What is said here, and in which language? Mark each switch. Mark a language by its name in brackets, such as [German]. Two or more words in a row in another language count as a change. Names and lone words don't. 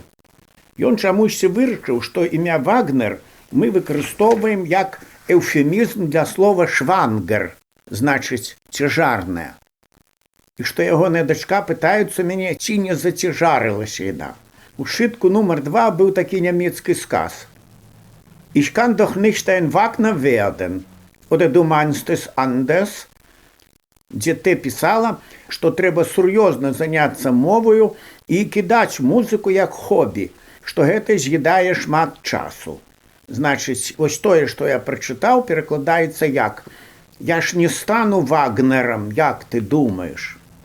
[Belarusian] Ён чамусьці вырашыў, што імя Вагнер мы выкарыстоўваем як эўфемізм для слова «швангер», значыць «цяжарная». І што ягоная дачка пытаюцца мяне, ці не зацяжарылася яна. У сшытку нумар 2 быў такі нямецкі сказ. [German] «Ich kann doch nicht ein Wagner werden, oder du meinst es anders?» [Belarusian] Дзе ты пісала, што трэба сур'ёзна заняцца моваю і кідаць музыку як хобі, што гэта з'едае шмат часу. Значыць, вось тое, што я прачытаў, перакладаецца як «Я ж не стану Вагнерам, як ты думаеш?»